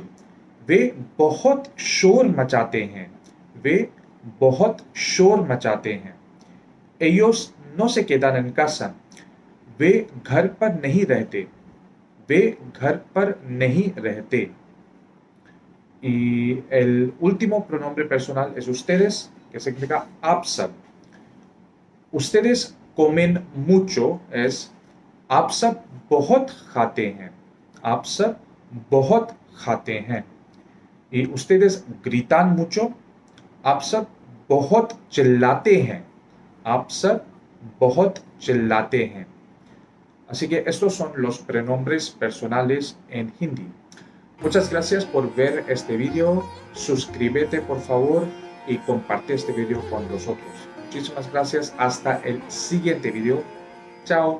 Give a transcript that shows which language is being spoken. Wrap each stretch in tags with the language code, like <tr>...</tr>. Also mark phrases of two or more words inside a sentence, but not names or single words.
<hi>वे बहुत शोर मचाते हैं. वे बहुत शोर मचाते हैं.</hi> <es>Ellos no se quedan en casa.</es> <hi>वे घर पर नहीं रहते. वे घर पर नहीं रहते.</hi> <es>Y el último pronombre personal es ustedes, que significa</es> <hi>आप सब.</hi> <es>Ustedes comen mucho es</es> <hi>आप सब बहुत खाते हैं. आप सब बहुत खाते हैं.</hi> <es>Y ustedes gritan mucho.</es> <hi>आप सब बहुत चिल्लाते हैं. आप सब बहुत चिल्लाते हैं.</hi> <es>Así que estos son los pronombres personales en hindi. Muchas gracias por ver este video. Suscríbete por favor y comparte este video con los otros. Muchísimas gracias. Hasta el siguiente video. Chao.</es>